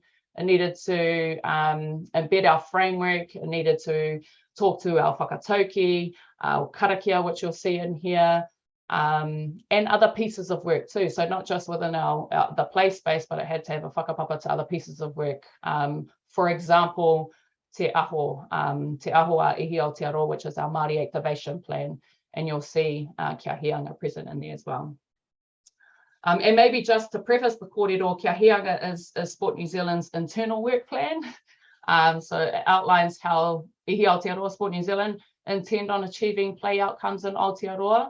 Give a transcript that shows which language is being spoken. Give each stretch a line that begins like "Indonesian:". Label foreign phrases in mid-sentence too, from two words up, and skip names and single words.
English: It needed to embed our framework. It needed to talk to our whakatauki, our karakia, which you'll see in here, and other pieces of work too. So not just within the play space, but it had to have a whakapapa to other pieces of work. For example, te aho a Ihi Aotearoa, which is our Māori activation plan, and you'll see Kia Hīanga present in there as well. And maybe just to preface, the kōrero Kia Hīanga is Sport New Zealand's internal work plan. So it outlines how Ihi Aotearoa Sport New Zealand intend on achieving play outcomes in Aotearoa.